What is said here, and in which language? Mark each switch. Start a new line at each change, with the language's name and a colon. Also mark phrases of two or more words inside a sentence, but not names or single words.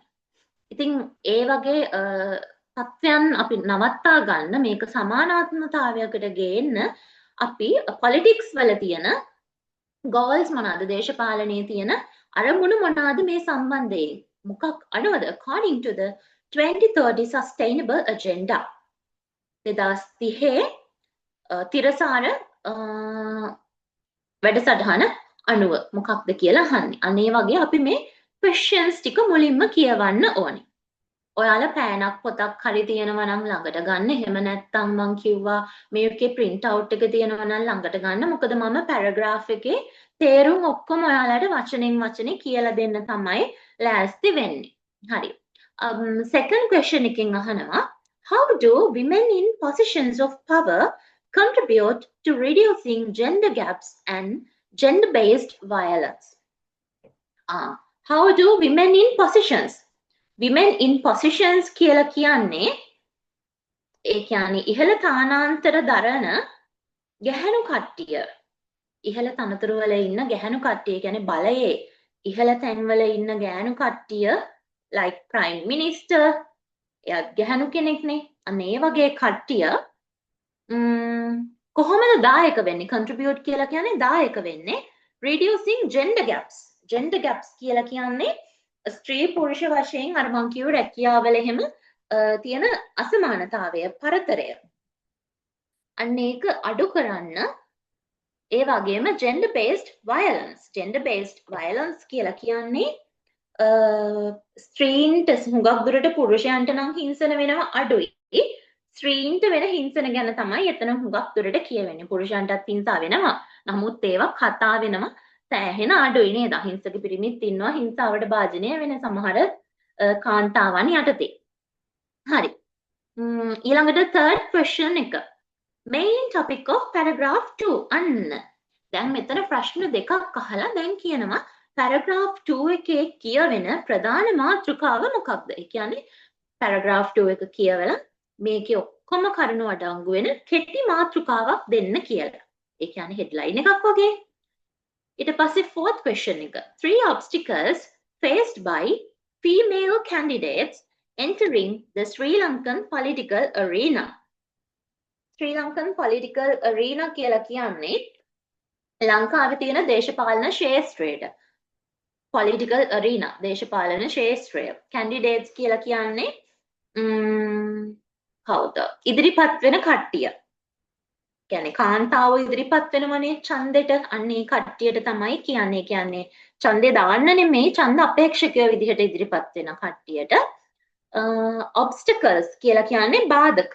Sinhala: ඉතින් ඒ වගේ තත්ත්වයන් අපි නවත්තා ගන්න මේක සමානාත්මතාවයකට ගේන්න අපි පොලිටික්ස් වල තියෙන goals මොනවාද දේශපාලනයේ තියෙන අරමුණු මොනවාද මේ සම්බන්ධයෙන් මොකක් අනුවද
English: according to the 2030 sustainable agenda
Sinhala: 2030 තිරසාර වැඩසටහන අනුව මොකක්ද කියලා අහන්නේ. අනේ වගේ අපි මේ questions ටික මුලින්ම කියවන්න ඕනේ. ඔයාලා පෑනක් පොතක් හරි තියෙනවා නම් ළඟට ගන්න. එහෙම නැත්නම් මං කිව්වා මේකේ
English: print out
Sinhala: එක තියෙනවා නම් ළඟට ගන්න. මොකද මම paragraph එකේ තේරුම් ඔක්කොම ඔයාලට වචනෙන් වචනේ කියලා දෙන්න තමයි ලෑස්ති වෙන්නේ. හරි.
English: Second question
Sinhala: එකෙන් අහනවා
English: how do women in positions of power contribute to reducing gender gaps and gender-based violence? How do women in positions? Women in positions
Sinhala: කියලා කියන්නේ ඒ කියන්නේ ඉහළ තානාන්තර දරන ගැහැණු කට්ටිය. ඉහළ තනතුරු වල ඉන්න ගැහැණු කට්ටිය කියන්නේ බලයේ ඉහළ තැන්වල ඉන්න ගැහැණු කට්ටිය
English: like prime minister
Sinhala: එයාත් ගැහැණු කෙනෙක්නේ. අන්න ඒ වගේ කට්ටිය කොහොමද දායක වෙන්නේ? contribute කියලා කියන්නේ දායක වෙන්නේ
English: reducing gender gaps. gender gaps
Sinhala: කියලා කියන්නේ ස්ත්‍රී පුරුෂ වශයෙන් අර මං කියු රැකියාවල එහෙම තියෙන අසමානතාවය පරතරය. අන්න ඒක අඩු කරන්න ඒ වගේම
English: gender based violence. gender based violence
Sinhala: කියලා කියන්නේ ස්ත්‍රීන්ට හුඟක් දුරට පුරුෂයන්ට නම් හිංසන වෙනවා අඩුයි. ස්ත්‍රීන්ට වෙන හිංසන ගැන තමයි එතන හුඟක් දුරට කියවෙන්නේ. පුරුෂයන්ටත් හිංසා වෙනවා. නමුත් ඒවා කතා වෙනවා සෑහෙන අඩුයි නේද? අහිංසක පිරිමිත් ඉන්නවා හිංසාවට භාජනය වෙන සමහර කාන්තාවන් යටතේ. හරි. ඊළඟට
English: third question
Sinhala: එක.
English: main topic of paragraph 2.
Sinhala: අන්න. දැන් මෙතන ප්‍රශ්න දෙකක් අහලා දැන් කියනවා paragraph 2 එකේ කියවෙන ප්‍රධාන මාතෘකාව මොකක්ද? ඒ කියන්නේ paragraph 2 එක කියවලා මේකේ ඔක්කොම කරුණු අඩංගු වෙන කෙටි මාතෘකාවක් දෙන්න කියලා. ඒ කියන්නේ headline එකක් වගේ. ඊට පස්සේ
English: fourth question
Sinhala: එක.
English: 3 obstacles faced by female candidates entering the Sri Lankan political arena. Sri Lankan political arena
Sinhala: කියලා කියන්නේ ලංකාවේ තියෙන දේශපාලන ක්ෂේත්‍රයට.
English: political arena
Sinhala: දේශපාලන ක්ෂේත්‍රය. candidates කියලා කියන්නේ කවුද? ඉදිරිපත් වෙන කට්ටිය. කියන්නේ කාන්තාව ඉදිරිපත් වෙනවනේ ඡන්දෙට. අන්නේ කට්ටියට තමයි කියන්නේ. කියන්නේ ඡන්දේ දාන්න නෙමෙයි ඡන්ද අපේක්ෂකයෝ විදිහට ඉදිරිපත් වෙන කට්ටියට obstacles කියලා කියන්නේ බාධක.